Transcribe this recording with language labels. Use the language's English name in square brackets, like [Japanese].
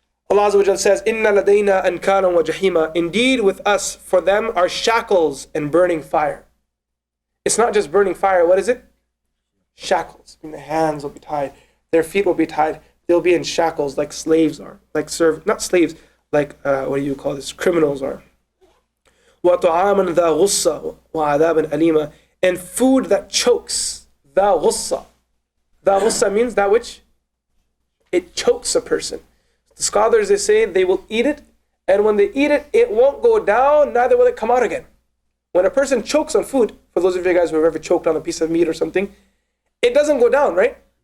[English] Allah Azza wa Jalla says, [Arabic] إِنَّ لَدَيْنَا أَنْكَالًا وَجَحِيمًا. [English] Indeed, with us, for them, are shackles and burning fire. It's not just burning fire. What is it? Shackles. I mean, the hands will be tied. Their feet will be tied. They'll be in shackles like slaves are. Not slaves, like, what do you call this? Criminals are. [Arabic] وَطَعَامًا ذَا غُصَّةٍ وَعَذَابًا أَلِيمًا. [English] And food that chokes. [Arabic] ذَا غُصَّةٍ. ذَا غُصَّةٍ [English] means that which it chokes a person. The scholars, they say they will eat it, and when they eat it, it won't go down, neither will it come out again. When a person chokes on food, for those of you guys who have ever choked on a piece of meat or something, it doesn't go down, right?